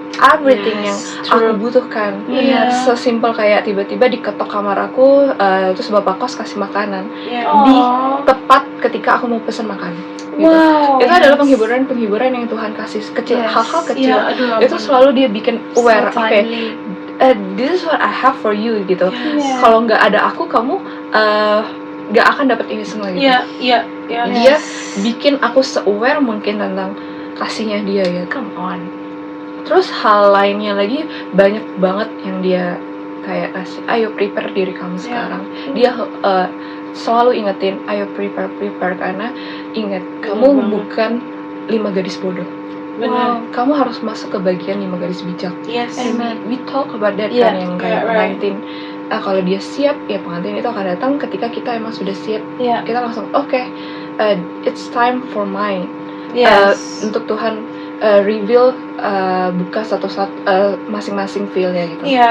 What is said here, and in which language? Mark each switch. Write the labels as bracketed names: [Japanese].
[Indonesian] everything yang aku butuhkan. Sesimpel kayak tiba-tiba diketok kamar aku, terus bapak kos kasih makanan di tepat ketika aku mau pesan makan. Gitu. Itu adalah penghiburan yang Tuhan kasih kecil, hal-hal kecil. Itu selalu dia bikin aware. [English] This is what I have for you gitu. [Indonesian] Kalau nggak ada aku, kamu nggak akan dapat ini semua gitu. Dia bikin aku se-aware mungkin tentang kasihnya dia ya. [English] Come on. [Indonesian] Terus hal lainnya lagi banyak banget yang dia kayak kasih, ayo prepare diri kamu sekarang. Dia selalu ingetin, ayo prepare karena ingat kamu bukan 5 gadis bodoh. Kamu harus masuk ke bagian 5 garis bijak. [English] And we talk about that [Indonesian] kan yang kayak pengantin. Kalau dia siap, ya pengantin itu akan datang ketika kita emang sudah siap. Kita langsung [English] it's time for mine. [Indonesian] Untuk Tuhan reveal, buka satu-satu masing-masing feel-nya gitu.